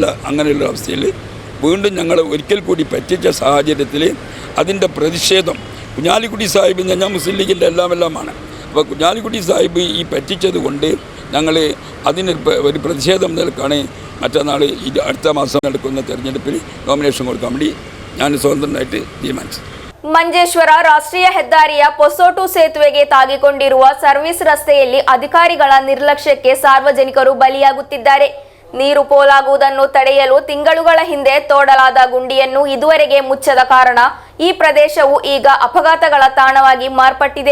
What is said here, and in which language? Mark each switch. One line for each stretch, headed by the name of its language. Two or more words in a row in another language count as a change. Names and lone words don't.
Malayalam: അങ്ങനെയുള്ള അവസ്ഥയിൽ വീണ്ടും ഞങ്ങൾ ഒരിക്കൽ കൂടി പറ്റിച്ച സാഹചര്യത്തിൽ അതിൻ്റെ പ്രതിഷേധം കുഞ്ഞാലിക്കുട്ടി സാഹിബ് എന്ന് പറഞ്ഞാൽ മുസ്ലിം ലീഗിൻ്റെ എല്ലാമാണ്. അപ്പോൾ കുഞ്ഞാലിക്കുട്ടി സാഹിബ് ഈ പറ്റിച്ചത് കൊണ്ട് ഞങ്ങൾ അതിന് ഒരു പ്രതിഷേധം നിൽക്കാണ് മറ്റന്നാൾ അടുത്ത മാസം നടക്കുന്ന തെരഞ്ഞെടുപ്പിൽ നോമിനേഷൻ കൊടുക്കാൻ വേണ്ടി ഞാൻ സ്വതന്ത്രനായിട്ട് തീരുമാനിച്ചു.
Kannada: ಮಂಜೇಶ್ವರ ರಾಷ್ಟ್ರೀಯ ಹೆದ್ದಾರಿಯ ಪೊಸೋಟು ಸೇತುವೆಗೆ ತಾಗಿಕೊಂಡಿರುವ ಸರ್ವಿಸ್ ರಸ್ತೆಯಲ್ಲಿ ಅಧಿಕಾರಿಗಳ ನಿರ್ಲಕ್ಷ್ಯಕ್ಕೆ ಸಾರ್ವಜನಿಕರು ಬಲಿಯಾಗುತ್ತಿದ್ದಾರೆ. ನೀರು ಪೋಲಾಗುವುದನ್ನು ತಡೆಯಲು ತಿಂಗಳುಗಳ ಹಿಂದೆ ತೋಡಲಾದ ಗುಂಡಿಯನ್ನು ಇದುವರೆಗೆ ಮುಚ್ಚದ ಕಾರಣ ಈ ಪ್ರದೇಶವು ಈಗ ಅಪಘಾತಗಳ ತಾಣವಾಗಿ ಮಾರ್ಪಟ್ಟಿದೆ.